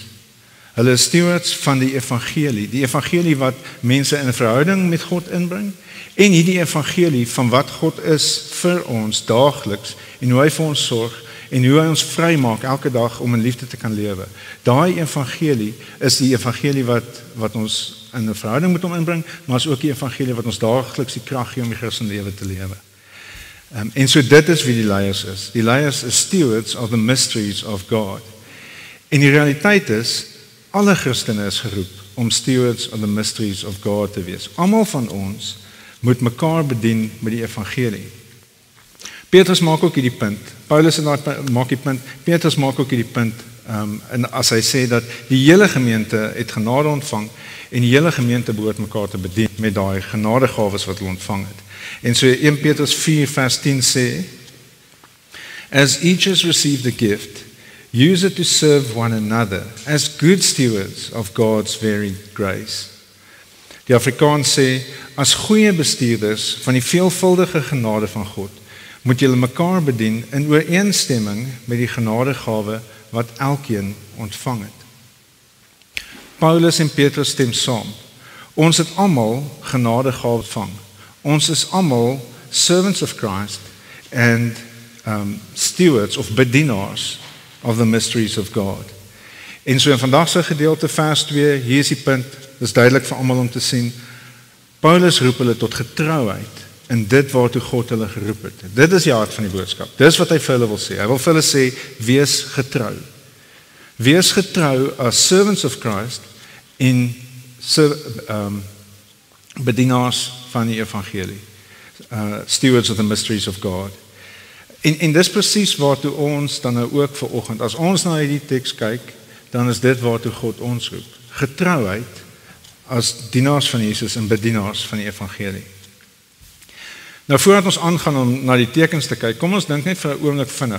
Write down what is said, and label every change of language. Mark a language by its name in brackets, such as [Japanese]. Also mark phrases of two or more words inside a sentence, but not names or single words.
[Afrikaans] Hulle is stewards van die evangelie wat mense in 'n verhouding met God inbring, en hierdie evangelie van wat God is vir ons daagliks, en hoe hy vir ons sorg, en hoe hy ons vrymaak elke dag om in liefde te kan lewe. Daai evangelie is die evangelie wat ons in 'n verhouding met hom inbring, maar is ook die evangelie wat ons daagliks die krag gee om die Christelike lewe te lewe. En so dit is wie die leiers is. Die leiers is [English] stewards of the mysteries of God. [Afrikaans] En die realiteit is, alle Christene is geroep om [English] stewards of the mysteries of God [Afrikaans] te wees. Almal van ons moet mekaar bedien met die evangelie. Petrus maak ook hierdie punt. Paulus maak die punt. Petrus maak ook hierdie punt. En as hy sê dat die hele gemeente het genade ontvang, en die hele gemeente behoort mekaar te bedien met daai genadegawes wat hulle ontvang het. En so 1 Petrus 4 vers 10 sê, [English] as each has received a gift, use it to serve one another as good stewards of God's varied grace. [Afrikaans] Die Afrikaans sê, as goeie bestuurders van die veelvuldige genade van God, moet julle mekaar bedien in ooreenstemming met die genadegawe wat elkeen ontvang het. Paulus en Petrus stem saam. Ons het almal genadegawe ontvang. Ons is almal [English] servants of Christ and stewards of bedienaars of the mysteries of God. [Afrikaans] En so in vandag se gedeelte vers 2, hier is die punt, dis duidelik vir almal om te sien. Paulus roep hulle tot getrouheid in dit waartoe God hulle geroep het. Dit is die hart van die boodskap. Dis wat hy vir hulle wil sê. Hy wil vir hulle sê, wees getrou. Wees getrou as [English] servants of Christ [Afrikaans] en bedienaars van die evangelie. [English] Stewards of the mysteries of God. [Afrikaans] En dis presies waartoe ons dan nou ook vanoggend, as ons na hierdie teks kyk, dan is dit waartoe God ons roep. Getrouheid as dienaars van Jesus en bedienaars van die evangelie. Nou voordat ons aangaan om na die tekens te kyk, kom ons dink net vir 'n oomblik vinnig.